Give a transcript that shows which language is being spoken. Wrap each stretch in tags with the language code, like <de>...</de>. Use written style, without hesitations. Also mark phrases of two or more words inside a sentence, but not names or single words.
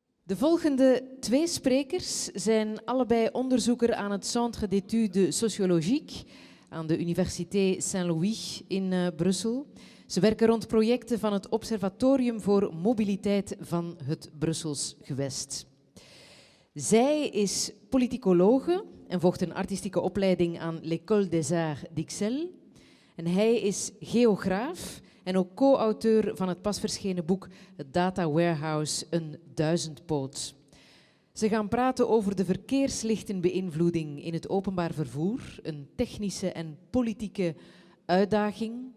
<nl>De volgende twee sprekers zijn allebei onderzoeker aan het Centre d'études sociologiques aan de Université Saint-Louis in Brussel. Ze werken rond projecten van het Observatorium voor Mobiliteit van het Brussels gewest. Zij is politicologe en volgt een artistieke opleiding aan l'École des Arts d'Ixelles. En hij is geograaf en ook co-auteur van het pas verschenen boek Het Data Warehouse, een duizendpoot. Ze gaan praten over de verkeerslichtenbeïnvloeding in het openbaar vervoer, een technische en politieke uitdaging.</nl>